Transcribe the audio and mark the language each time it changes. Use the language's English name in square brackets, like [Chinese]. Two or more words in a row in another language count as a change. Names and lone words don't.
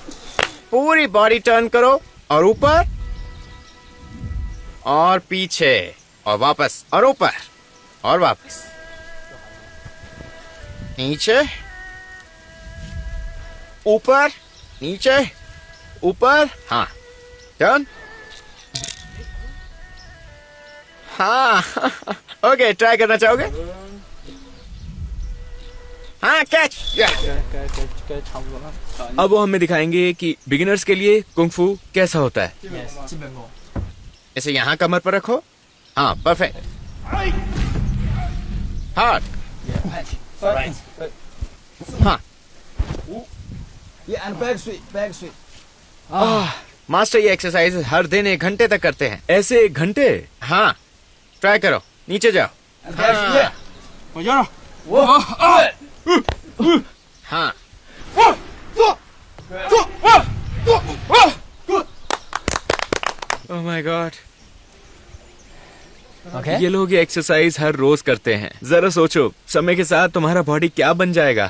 [Hindi] पूरी [English] body turn [Hindi] करो और ऊपर और पीछे और वापस और ऊपर और वापस, नीचे ऊपर नीचे ऊपर। हाँ टर्न। हाँ [English] okay try [Hindi] करना चाहोगे? हाँ कैच। [Chinese] 该差不多了。 [Hindi] अब वो हमें दिखाएंगे कि बिगिनर्स के लिए कुंग-फू कैसा होता है। [English] Yes. [Chinese] 基本功。 [Hindi] इसे यहाँ कमर पर रखो। हाँ परफेक्ट। हार्ड। [English] Right. [Hindi] हाँ [English] Yeah, and back sweep, back sweep. [Hindi] मास्टर ये एक्सरसाइज हर दिन 1 घंटे तक करते हैं। ऐसे 1 घंटे? हाँ ट्राई करो, नीचे जाओ। [English] And back sweep. Yeah. [Chinese] 我腰上。 [Hindi] हाँ [English] oh my god. Okay. [Hindi] ये लोग ये एक्सरसाइज हर रोज करते हैं। जरा सोचो, समय के साथ तुम्हारा बॉडी क्या बन जाएगा।